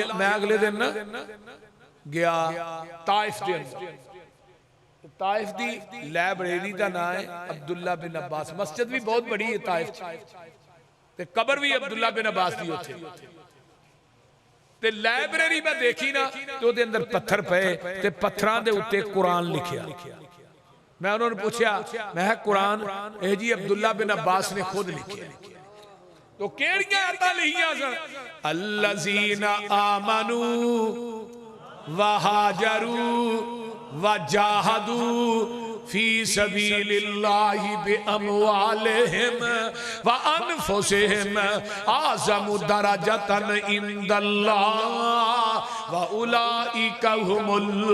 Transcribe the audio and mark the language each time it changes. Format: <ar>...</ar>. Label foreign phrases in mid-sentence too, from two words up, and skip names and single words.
<pa>میں اگلے دن ناں گیا طائف دے اندر طائف دی لائبریری</pa> <ur>کا نام ہے</ur> <pa>عبداللہ بن عباس مسجد وی بہت وڈی اے طائف تے قبر وی عبداللہ بن عباس دی اوتھے تے لائبریری میں ویکھی ناں تے اوہدے اندر پتھر پے تے پتھراں دے اتے قرآن لکھیا. میں انہاں نے پچھیا میں قرآن اے جی عبداللہ بن عباس نے خود لکھے تے کیہڑیاں آیتاں لکھیاں سن</pa> <ar>الذين آمنوا وهاجروا وجاهدوا في سبيل الله بأموالهم وأنفسهم أعظم درجة عند الله وأولئك هم</ar>